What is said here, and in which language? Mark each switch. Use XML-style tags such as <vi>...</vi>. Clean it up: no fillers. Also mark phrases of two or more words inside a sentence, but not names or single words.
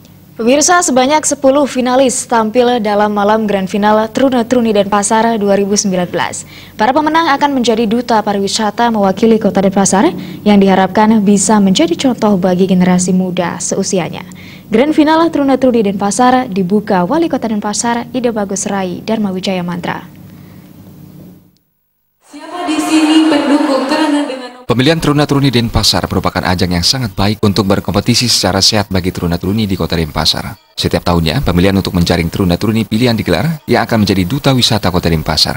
<id>Pemirsa, sebanyak 10 finalis tampil dalam malam</id> <en>grand final</en> <id>Truna-Truni Denpasar 2019. Para pemenang akan menjadi duta pariwisata mewakili Kota Denpasar yang diharapkan bisa menjadi contoh bagi generasi muda seusianya.</id> <en>Grand final</en> <id>Truna-Truni Denpasar dibuka Wali Kota Denpasar Ida Bagus Rai Dharma Wijaya Mantra. Siapa di sini pendukung karena dengan Pemilihan Truna-Truni Denpasar merupakan ajang yang sangat baik untuk berkompetisi secara sehat bagi Truna-Truni di Kota Denpasar. Setiap tahunnya, pemilihan untuk menjaring Truna-Truni pilihan digelar yang akan menjadi duta wisata Kota Denpasar.</id>